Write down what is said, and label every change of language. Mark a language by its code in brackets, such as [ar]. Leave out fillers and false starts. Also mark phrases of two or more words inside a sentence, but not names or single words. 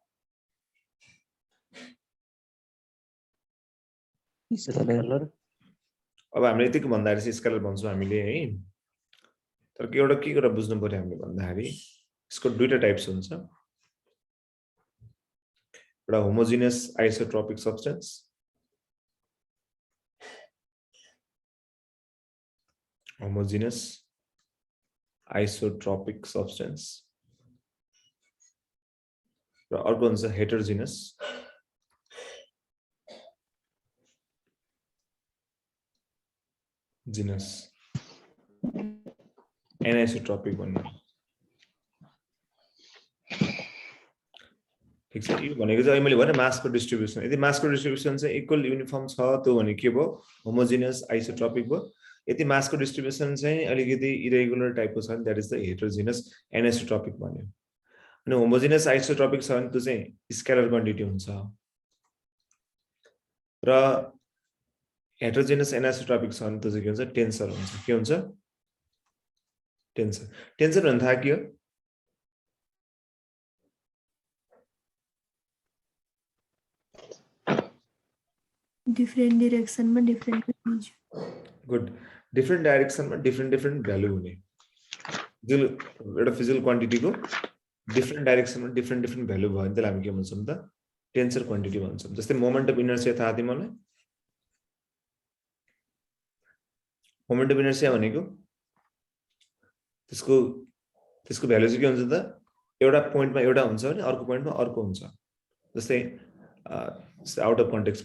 [ne] स्केलर अब हामीले यतिको भन्दाखेरि चाहिँ स्केलर भन्छौं हामीले है तर एउटा के कुरा बुझ्नु पर्यो हामीले भन्दाखेरि यसको दुईटा टाइप्स हुन्छ एउटा [en] homogeneous isotropic substance homogeneous isotropic substance [ne] र अर्को हुन्छ [en] heterogeneous anisotropic [ne] भन्ने ठीक छ यो भनेको चाहिँ मैले भने मासको डिस्ट्रिब्युसन यदि मासको डिस्ट्रिब्युसन चाहिँ [en] equal uniform [ne] छ त्यो भने के भयो [en] homogeneous isotropic [ne] भयो यदि मासको डिस्ट्रिब्युसन चाहिँ अलिकति इरेगुलर टाइपको छ नि [en] that is the heterogeneous anisotropic [ne] भन्यो अनि [en] homogeneous isotropic [ne] छ भने त्यो चाहिँ [en] scalar quantity [ne] हुन्छ र [en] heterogeneous anisotropic [ne] छ भने त्यो चाहिँ के हुन्छ टेन्सर हुन्छ के हुन्छ टेन्सर टेन्सर भन्दा थाहा के हो [en] different direction में different values [ne] गुड [en] different direction [ne] में [en] different value [ne] हुने जो एउटा [en] physical quantity [ne] को [en] different direction [ne] में [en] different value [ne] भयो भने त्यसलाई हामी के भन्छौं त [en] tensor quantity [ne] भन्छौं जस्तै [en] moment of inertia [ne] थाहा तिमीलाई [en] moment of inertia [ne] भनेको त्यसको भ्यालु चाहिँ के हुन्छ त एउटा पोइन्टमा एउटा हुन्छ भने अर्को पोइन्टमा अर्को हुन्छ जस्तै [en] out of context